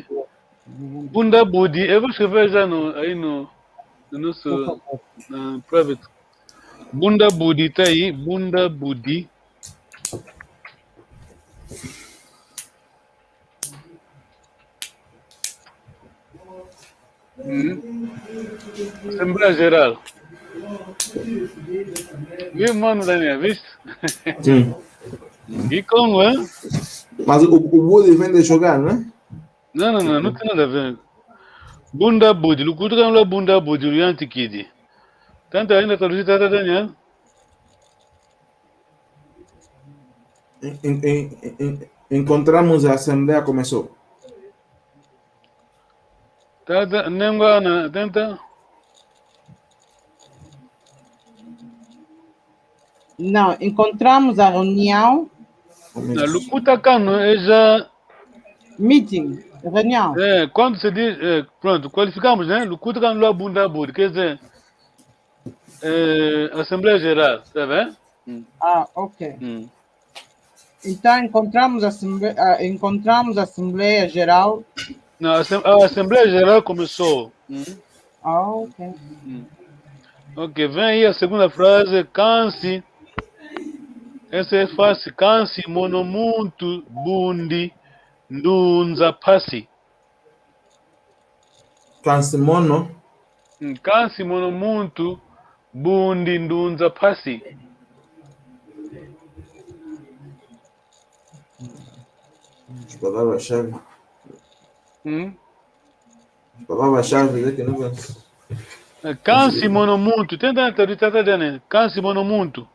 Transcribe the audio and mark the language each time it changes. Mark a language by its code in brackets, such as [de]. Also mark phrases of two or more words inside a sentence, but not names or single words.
[kg] Bunda budi, [pt] eu vou escrever já aí no nosso private. [kg] Bunda budi [pt] tá aí, [kg] bunda budi. [pt] Assembleia Geral. Viu, mano, Daniel? Viste? Sim. E como, é? Mas o Budi vem de jogar, não é? Não tem nada a ver. [kg] Bunda Budi, Lukuta kanu lwa bunda budi luyantikidi. [pt] Tanto ainda traduzir, Tata Daniel? Encontramos a Assembleia começou. Tata, Nengana, tenta. Não, encontramos a reunião. [kg] Lukuta kanu [pt] é já. Meeting, reunião. Quando se diz. Pronto, qualificamos, né? [kg] Lukuta kanu lwa bunda budi, [pt] quer dizer. Assembleia Geral, tá vendo? Ok. Então encontramos a Assembleia Geral. Não, a Assembleia Geral começou. Ok. Ok, vem aí a segunda frase, canse. Essa é fácil. [kg] Canse monomuntu bundi ndunza pasi. Canse mono. Canse monomuntu bundi ndunza pasi. [pt] Palavra-chave. Palavra-chave é que não vai. [kg] Canse monomuntu. [pt] Tenta traduzir, [kg] canse monomuntu.